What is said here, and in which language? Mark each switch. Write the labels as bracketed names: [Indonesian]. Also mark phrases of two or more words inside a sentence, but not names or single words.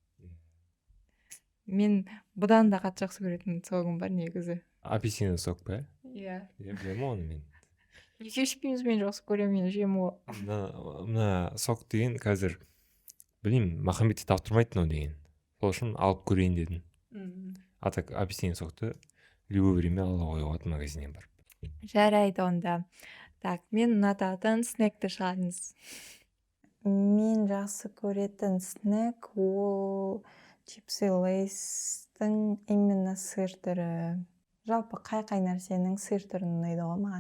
[Kazakh] Мен бұдан да қатты жақсы көретін согым бар негізі. [Russian] Апельсиновый сок [Kazakh] па? Иә. Білемін оны мен. Неге ішпейміз, мен жақсы көремін, мен жеймін ғой. Мына сок деген қазір білмеймін, Махамбетте таптырмайды мынау деген. Сол үшін алып көрейін дедім. [Russian] А так апельсиновый [Kazakh] сокты [Russian] любое время [Kazakh] ала қоюға магазиннен бар. Жарайды онда. Так, мен ұнататын снекті шығарыңыз. Мен жақсы көретін снек ол чипсы лейстің именно сыр түрі. Жалпы қай нәрсенің сыр түрін ұнайды ғой маған.